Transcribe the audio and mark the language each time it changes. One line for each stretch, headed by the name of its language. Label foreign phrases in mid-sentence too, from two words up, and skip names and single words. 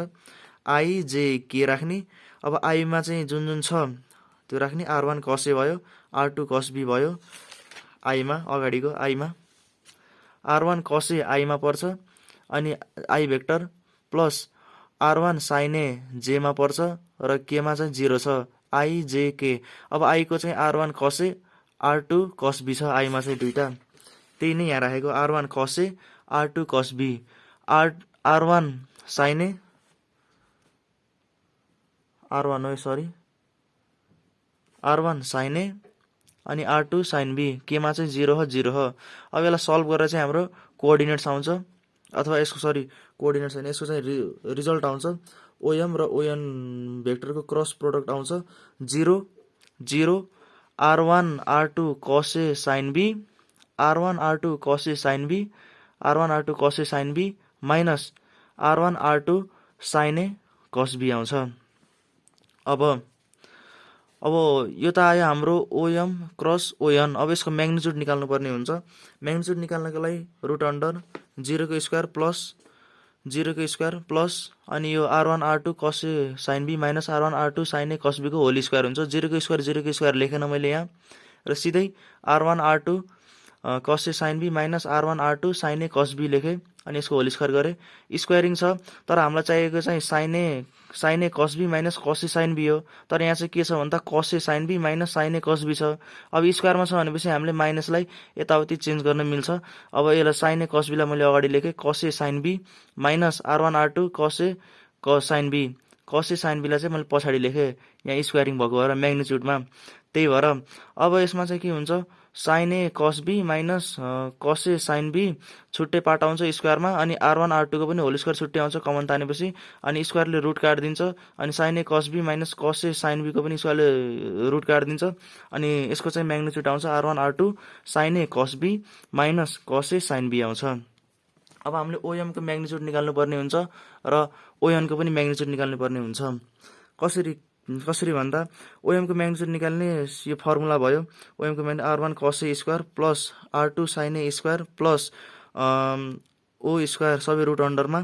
Nepali: आई जे के राख्ने, अब आईमा चाहिँ जुन छ त्यो राख्ने, R1 cos A भयो, R2 cos B भयो, आईमा अगाडिको आईमा R1 cos A आईमा पर्छ, अनि आई
English: vector plus
Nepali: R1 sin A जेमा पर्छ र केमा चाहिँ 0 छ, आई जे के। अब आईको चाहिँ R1 cos A, R2 cos B छ, आईमा चाहिँ दुईटा, त्यही नै यहाँ राखेको R1 cos A, R2 cos B, R1 sin A, R1 sin A अनि R2 sin B, केमा चाहिँ 0 हो। अब यसलाई सल्भ गरेर चाहिँ हाम्रो कोअर्डिनेट्स आउँछ, अथवा यसको कोअर्डिनेट्स होइन, यसको चाहिँ रिजल्ट आउँछ। ओएम र ओएन भेक्टरको
English: cross product
Nepali: आउँछ 0 0, R1 R2 cos A sin B, R1 R2 cos A sin B, R1 R2 cos A sin B माइनस R1 R2 sin A cos B आउँछ। अब यो त आयो हाम्रो ओएम क्रस ओएन। अब यसको म्याग्निट्युड निकाल्नु पर्ने हुन्छ। म्याग्निट्युड निकाल्नको लागि
English: root under
Nepali: 0 को
English: square plus
Nepali: अनि यो R1 R2 cos A sin B माइनस R1 R2 sin A cos B को
English: whole square
Nepali: हुन्छ। 0 को स्क्वायर लेखेन मैले यहाँ, र सिधै R1 R2 cos A sin B माइनस R1 R2 sin A cos B लेखेँ, अनि यसको
English: whole square
Nepali: गरेँ। स्क्वायरिङ छ, तर हामीलाई चाहिएको चाहिँ sin A cos B माइनस cos A sin B हो। तर यहाँ चाहिँ के छ भन्दा cos A sin B माइनस sin A cos B छ। अब स्क्वायरमा छ भनेपछि हामीले माइनसलाई यताउति चेन्ज गर्न मिल्छ। अब यसलाई sin A cos B लाई मैले अगाडि लेखेँ, cos A sin B माइनस R1 R2 cos A sin B, cos A sin B लाई चाहिँ मैले पछाडि लेखेँ, यहाँ स्क्वायरिङ भएको भएर म्याग्निट्युडमा। त्यही भएर अब यसमा चाहिँ के हुन्छ, sin A cos B माइनस cos A sin B छुट्टै पार्ट आउँछ स्क्वायरमा, अनि R1 R2 को पनि
English: whole square
Nepali: छुट्टै आउँछ कमन तानेपछि, अनि स्क्वायरले रुट काटिदिन्छ, अनि sin A cos B माइनस cos A sin B को पनि स्क्वायरले रुट काटिदिन्छ, अनि यसको चाहिँ म्याग्निट्युड आउँछ R1 R2 sin A cos B माइनस cos A sin B आउँछ। अब हामीले ओएम को म्याग्निट्युड निकाल्नु पर्ने हुन्छ र ओएन को पनि म्याग्निट्युड निकाल्नु पर्ने हुन्छ। कसरी भन्दा ओएम को म्याग्निट्युड निकाल्ने यो फर्मुला भयो। ओएम को म्याग्निट्युड R1 cos A
English: square plus
Nepali: R2 sin A
English: square plus
Nepali: ओ स्क्वायर सबै
English: root under.